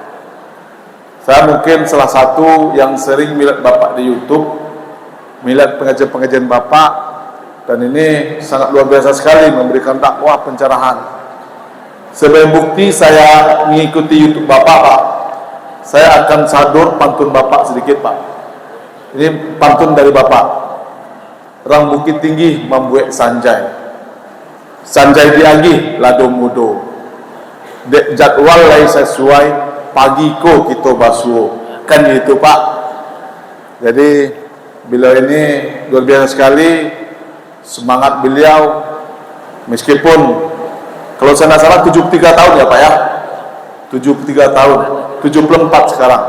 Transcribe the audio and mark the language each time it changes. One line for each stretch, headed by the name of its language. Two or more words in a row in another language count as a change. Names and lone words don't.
Indonesian: Saya mungkin salah satu yang sering melihat Bapak di YouTube, melihat pengajian-pengajian Bapak, dan ini sangat luar biasa sekali memberikan dakwah pencerahan. Sebagai bukti saya mengikuti YouTube Bapak Pak, saya akan sadur pantun Bapak sedikit Pak. Ini pantun dari Bapak.
Minangkabau: Rang Bukit Tinggi membuat sanjai, sanjai diagi lado mudo, dek jadwal lai sesuai pagi ko kita basuh,
Indonesian: kan gitu Pak. Jadi beliau ini luar biasa sekali, semangat beliau, meskipun kalau saya tidak salah 73 tahun ya Pak ya, 73 tahun, 74 sekarang.